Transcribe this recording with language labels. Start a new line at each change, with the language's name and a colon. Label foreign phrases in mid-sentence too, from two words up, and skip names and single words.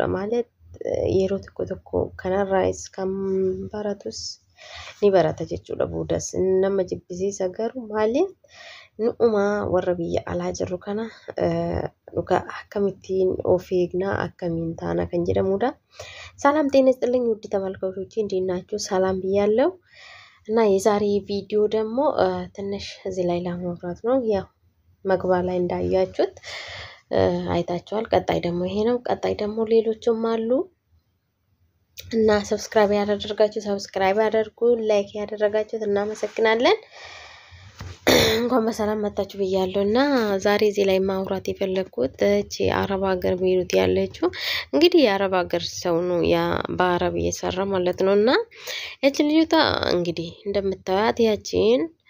Oromo: Maaliif yeroo tokko kanarraas kan baratus ni barata jechuudha. Boodas nama jibbisiisa garuu maaliif nu'uma warra biyya alaa jirru kana dhugaa akkamittiin of eegnaa akkamiin taana kan jedhamudha.
Amharic: ሰላም ጤና ይስጥልኝ ውድ ተመልካቾቼ እንዴት ናችሁ? ሰላም ብያለሁ። እና የዛሬ ቪዲዮ ደግሞ ትንሽ እዚህ ላይ ለማውራት ነው። ያው መግቢያ ላይ እንዳያችሁት አይታችኋል። ቀጣይ ደግሞ ይሄ ነው። ቀጣይ ደግሞ ሌሎችም አሉ እና ሰብስክራይብ ያደረጋችሁ ሰብስክራይብ አድርጉ፣ ላይክ ያደረጋችሁት እናመሰግናለን። እንኳን በሰላም መጣችሁ ብያለሁና ዛሬ እዚህ ላይ ማውራት የፈለኩት እቺ አረብ ሀገር ቤሩት ያለችው እንግዲህ የአረብ ሀገር ሰው ነው ያ በአረብ እየሰራ ማለት ነውና እቺ ልጅቷ እንግዲህ እንደምታዩት ያቺን